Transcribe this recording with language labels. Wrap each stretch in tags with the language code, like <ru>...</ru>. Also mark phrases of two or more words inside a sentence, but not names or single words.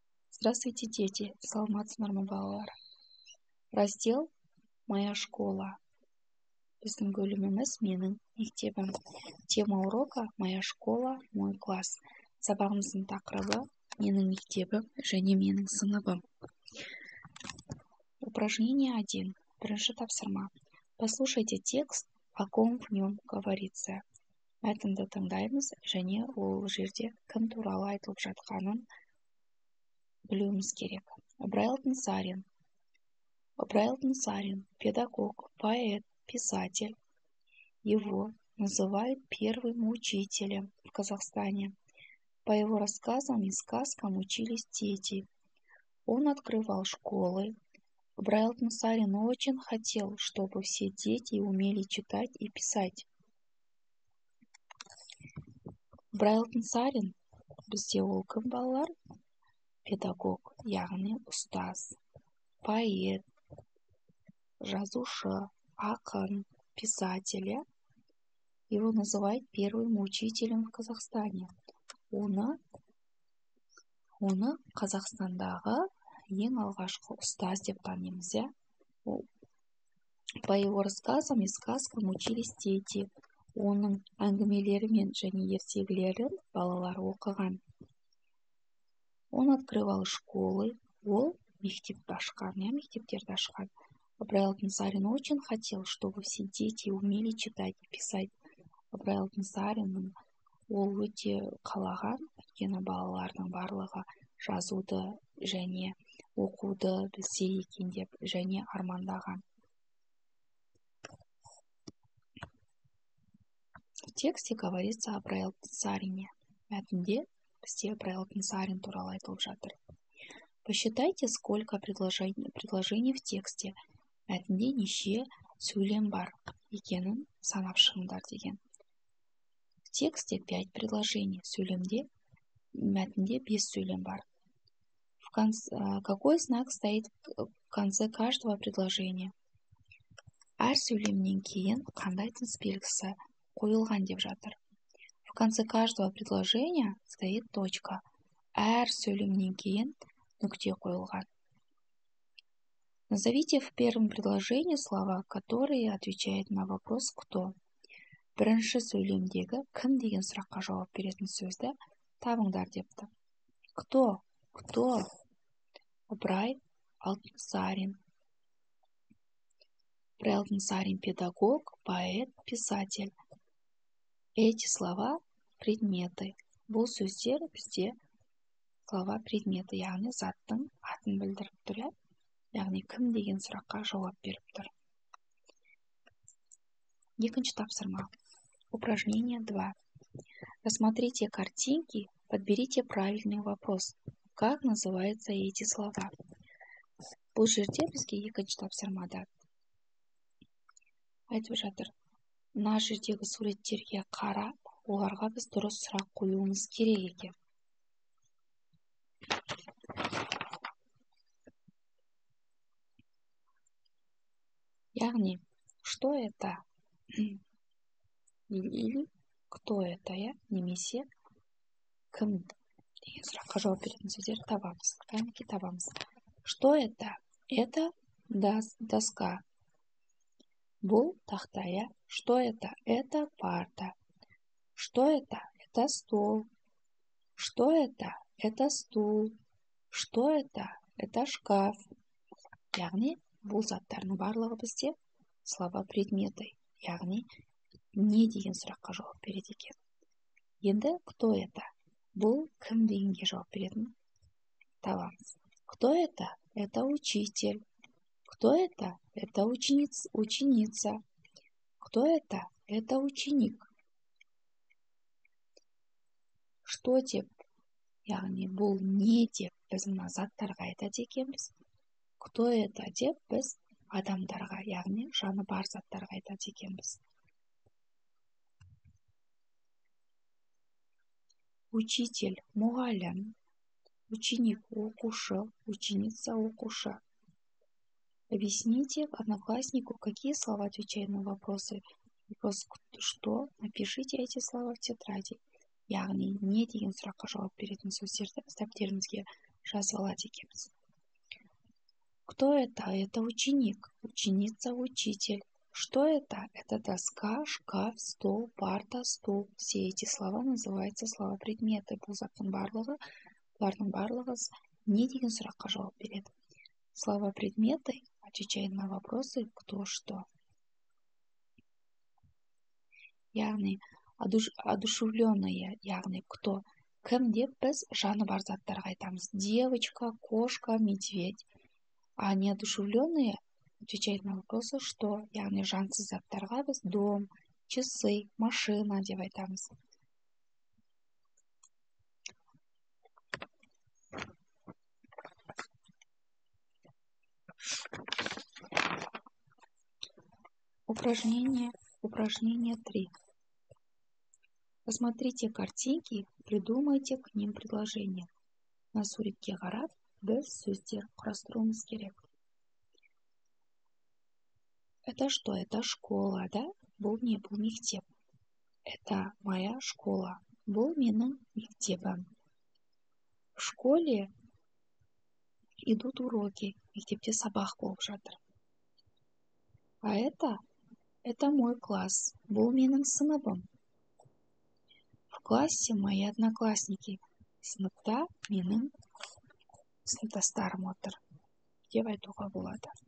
<ru>Здравствуйте, дети!</ru> <kk>Саламатсыздар ма балалар?</kk> <ru>Раздел «Моя школа».</ru> <kk>Біздің бөліміміз «Менің мектебім».</kk> <ru>Тема урока «Моя школа, мой класс».</ru> <kk>Сабағымыздың тақырыбы «Менің мектебім және менің сыныбым». Упражнение 1. Бірінші тапсырма.</kk> <ru>Послушайте текст, о ком в нем говорится.</ru> <kk>Мәтінді тыңдаймыз және ол жерде кім туралы айтылып жатқанын білуіміз керек.</kk> <ru>Брайлтон Сарин, педагог, поэт, писатель. Его называют первым учителем в Казахстане. По его рассказам и сказкам учились дети. Он открывал школы. Брайлтон Сарин очень хотел, чтобы все дети умели читать и писать.</ru> <kk>Брайлтон Сарин бізде ол кім балалар? Педагог, яғни ұстаз, поэт, жазушы, ақын,</kk> <ru>писатель. Его называют первым учителем в Казахстане.</ru> <kk>Оны Қазақстандағы ең алғашқы ұстаз деп танимыз.</kk> <ru>По его рассказам и сказкам учились дети.</ru> <kk>Оның әңгімелері мен және ертегілерін балалар оқыған.</kk> <ru>Он открывал школы.</ru> <kk>Ол мектепті ашқан.</kk> <ru>Брайлтон Сарин очень хотел, чтобы все дети умели читать и писать.</ru> <kk>Брайлтон Сариннің ол өте қалаған, өйткені балалардың барлығы жазуды және оқуды білсе екен деп және армандаған.</kk> <ru>В тексте говорится о Брайлтон Сарине.</ru> <kk>Мәтінде бізде Брайлтон Сарин туралы айтылып жатыр.</kk> <ru>Посчитайте, сколько предложений в тексте.</ru> <kk>Мәтінде неше сөйлем бар екенін санап шығыңдар деген.</kk> <ru>В тексте 5 предложений.</ru> <kk>Мәтінде 5 сөйлем бар.</kk> <ru>Какой знак стоит в конце каждого предложения?</ru> <kk>Әр сөйлемнен кейін қандай тыныс белгісі қойылған деп жатыр.</kk> <ru>В конце каждого предложения стоит точка.</ru> <kk>Әр сөйлемнен кейін нүкте қойылған.</kk> <ru>Назовите в первом предложении слова, которые отвечают на вопрос «кто».</ru> <kk>Бірінші сөйлемдегі кім деген сұраққа жауап беретін сөзді табыңдар депті.</kk> <ru>Кто? Брайлтон Сарин. Брайлтон Сарин педагог, поэт, писатель. Эти слова предметы.</ru> <kk>Бұл сөздер бізде</kk> <ru>слова предметы,</ru> <kk>яғни заттың атын білдіріп тұр. Яғни кім деген сұраққа жауап беріп тұр. Екінші тапсырма.</kk> <ru>Упражнение 2. Рассмотрите картинки, подберите правильный вопрос. Как называются эти слова?</ru> <kk>Бұл жерде бізге екінші тапсырмада айтып жатыр. Мына жердегі суреттерге қарап, оларға біз дұрыс сұрақ қоюымыз керек екен. Яғни,</kk> <ru>что это? Или кто это?</ru> <kk>Немесе кім деген сұраққа жауап беретін сөздер табамыз. Кәнеки табамыз.</kk> <ru>Что это? Это доска.</ru> <kk>Бұл тақта.</kk> <ru>Что это? Это парта. Что это? Это стол. Что это? Это стул. Что это? Это шкаф.</ru> <kk>Яғни, бұл заттардың барлығы бізде</kk> <ru>слова предметы.</ru> <kk>Яғни, не деген сұраққа жауап береді екен. Енді,</kk> <ru>кто это?</ru> <kk>Бұл кім дегенге жауап беретін табамыз.</kk> <ru>Кто это? Это учитель. Кто это? Это ученица. Кто это? Это ученик.</ru> <kk>Что деп, яғни бұл не деп біз мына заттарға айтады екенбіз.</kk> <ru>Кто это</ru> <kk>деп біз адамдарға, яғни жаны бар заттарға айтады екенбіз. Учитель, мұғалім, ученик, оқушы, ученица, оқушы.</kk> <ru>Объясните однокласснику, какие слова отвечают на вопросы. Вопрос «что?» Напишите эти слова в тетради.</ru> <kk>Яғни, не деген сұраққа жауап беретін сөздерді дәптеріңізге жазып алады екенбіз.</kk> <ru>Кто это? Это ученик. Ученица, учитель. Что это? Это доска, шкаф, стол, парта, стул. Все эти слова называются слова-предметы.</ru> <kk>Бұл заттың барлығы, бұлардың барлығы не деген сұраққа жауап береді.</kk> <ru>Слова-предметы отвечают на вопросы кто, что.</ru> <kk>Яғни одушевленные, яғни кто. Кім деп біз жаны бар заттарға айтамыз.</kk> <ru>Девочка, кошка, медведь. А неодушевленные отвечают на вопросы что.</ru> <kk>Яғни жансыз заттарға біз</kk> <ru>дом, часы, машина</ru> <kk>деп айтамыз.</kk> <ru>Упражнение 3. Посмотрите картинки, придумайте к ним предложения.</ru> <kk>На суретке қарап, біз сөздер құрастыруымыз керек.</kk> <ru>Это что? Это школа,</ru> <kk>да? Бұл не? Бұл мектеп.</kk> <ru>Это моя школа.</ru> <kk>Бұл менің мектебім.</kk> <ru>В школе идут уроки.</ru> <kk>Мектепте сабақ болып жатыр.</kk> <ru>А это мой класс.</ru> <kk>Бұл менің сыныбым.</kk> <ru>В классе мои одноклассники.</ru> <kk>Сыныпта менің сыныптастарым отыр деп айтуға болады.</kk>